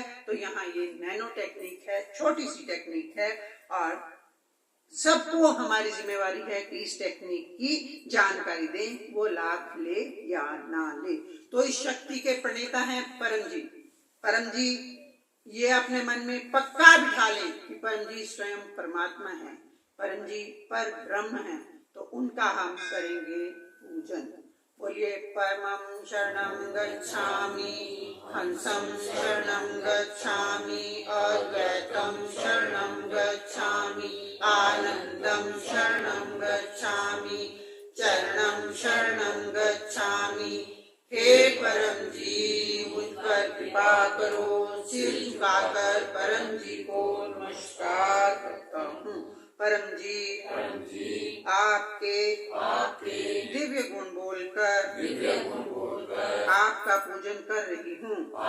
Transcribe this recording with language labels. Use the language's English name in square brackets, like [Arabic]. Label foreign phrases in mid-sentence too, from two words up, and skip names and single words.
[Hindi] तो यहाँ ये नैनो टेक्निक है, छोटी सी टेक्निक है और सबको हमारी जिम्मेवारी है कि इस टेक्निक की जानकारी दें, वो लाभ ले या ना ले। तो इस शक्ति के प्रणेता हैं परम जी। परम जी ये अपने मन में पक्का बिठा लें कि परम जी स्वयं परमात्मा है, परम जी पर ब्रह्म है, तो उनका हम करेंगे पूजन। [Sanskrit] बोलिए परमं शरणं गच्छामि, हंसं शरणं गच्छामि, अद्वैतं शरणं गच्छामि, आनंदं शरणं गच्छामि, चरणं शरणं गच्छामि। [Hindi] हे परम जी मुझ पर कृपा करो, सिर झुकाकर परम जी को नमस्कार करता हूँ। परम जी आपके दिव्य गुण बोलकर आपका पूजन कर रही हूँ।